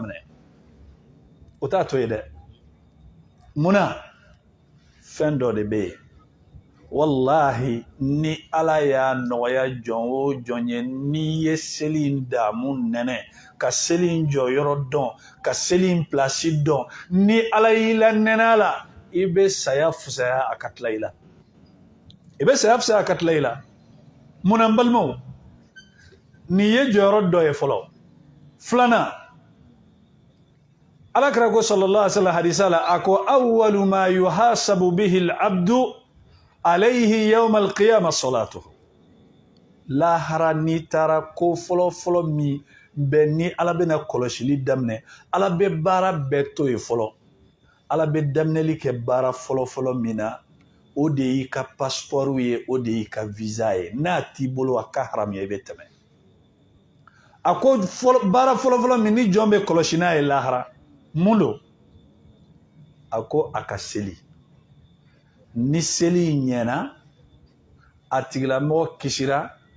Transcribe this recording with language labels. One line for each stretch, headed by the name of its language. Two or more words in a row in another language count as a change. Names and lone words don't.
Bambara: minɛ o t'a to ye dɛ munna fɛn dɔ de bɛ yen wallahi ni ala y'a nɔgɔya jɔn o jɔn ye n'i ye seli in daamu nɛnɛ ka seli in jɔyɔrɔ dɔn ka seli in pilasi dɔn ni ala y'i la nɛnɛ la i bɛ saya fisaya a ka tila i la i bɛ saya fisaya a ka tila i la munna n balimaw nin ye jɔyɔrɔ dɔ ye fɔlɔ filanan alakira ko
Arabic: صلى الله عليه وسلم
Bambara: hadisa la a ko
Arabic: أول ما يحاسب به العبد عليه يوم القيامة صلاته
Bambara: lahara n'i taara ko fɔlɔ min bɛ ni ala bɛna kɔlɔsili daminɛ ala bɛ baara bɛɛ to yen fɔlɔ ala bɛ daminɛli kɛ baara fɔlɔ min na o de y'i ka passeport ye o de y'i ka visa ye n'a t'i bolo a ka haramuya i bɛ tɛmɛ a ko baara fɔlɔ min ni jɔn bɛ kɔlɔsi n'a ye lahara mun don a ko a ka seli ni seli ɲɛna a tigilamɔgɔ kisira